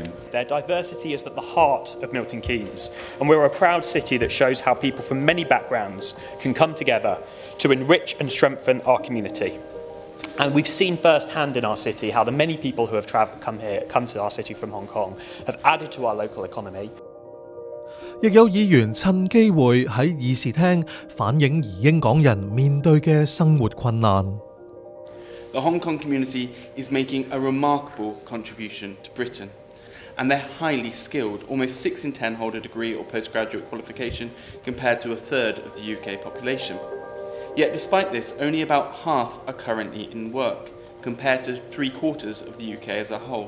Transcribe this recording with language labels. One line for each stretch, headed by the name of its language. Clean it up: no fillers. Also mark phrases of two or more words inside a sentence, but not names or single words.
English: Their diversity is at the heart of Milton Keynes, and we're a proud city that shows how people from many backgrounds can come together to enrich and strengthen our community. And we've seen firsthand in our city how the many people who have come to our city from Hong Kong have added to our local economy.
Cantonese: 亦有議員趁機會喺議事廳反映移英港人面對嘅生活困難。
English: The Hong Kong community is making a remarkable contribution to Britain, and they're highly skilled. Almost 6 in 10 hold a degree or postgraduate qualification, compared to a third of the UK population. Yet despite this, only about half are currently in work, compared to 3/4 of the UK as a whole.